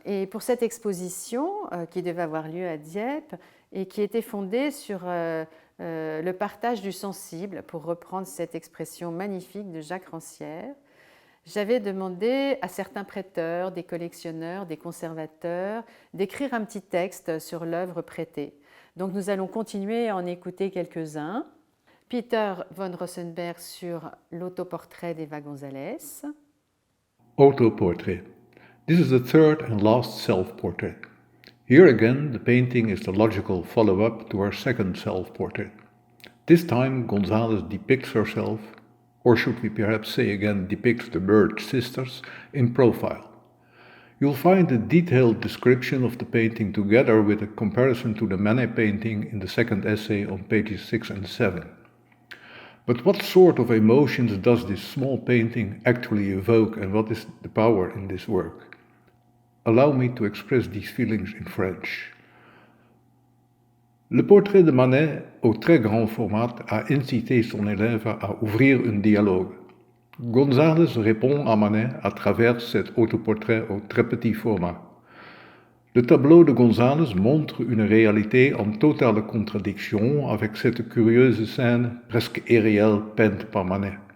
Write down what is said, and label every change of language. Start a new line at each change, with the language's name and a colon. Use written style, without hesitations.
French: Et pour cette exposition, qui devait avoir lieu à Dieppe, et qui était fondée sur le partage du sensible, pour reprendre cette expression magnifique de Jacques Rancière, j'avais demandé à certains prêteurs, des collectionneurs, des conservateurs, d'écrire un petit texte sur l'œuvre prêtée. Donc nous allons continuer à en écouter quelques-uns. Peter von Rosenberg sur l'autoportrait d'Eva González. Autoportrait.
English: This is the third and last self-portrait. Here again, the painting is the logical follow-up to her second self-portrait. This time, González depicts herself, or should we perhaps say again depicts the Birch sisters, in profile. You'll find a detailed description of the painting together with a comparison to the Manet painting in the second essay on pages 6 and 7. But what sort of emotions does this small painting actually evoke, and what is the power in this work? Allow me to express these feelings in French.
French: Le portrait de Manet, au très grand format, a incité son élève à ouvrir un dialogue. González répond à Manet à travers cet autoportrait au très petit format. Le tableau de González montre une réalité en totale contradiction avec cette curieuse scène presque irréelle peinte par Manet.